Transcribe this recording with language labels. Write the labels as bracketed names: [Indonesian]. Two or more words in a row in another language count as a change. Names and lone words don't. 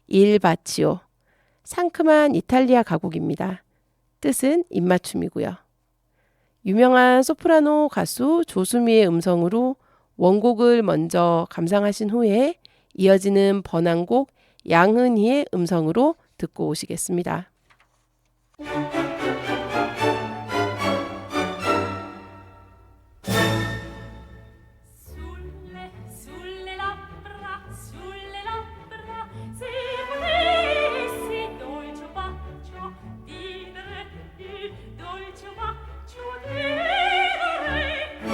[Korean] Il Bacio, 상큼한 이탈리아 가곡입니다. 뜻은 입맞춤이고요. 유명한 소프라노 가수 조수미의 음성으로 원곡을 먼저 감상하신 후에 이어지는 번안곡 양은희의 음성으로 듣고 오시겠습니다. [Italian] Sulle labbra, se potessi dolce bacio dire, il dolce bacio dire.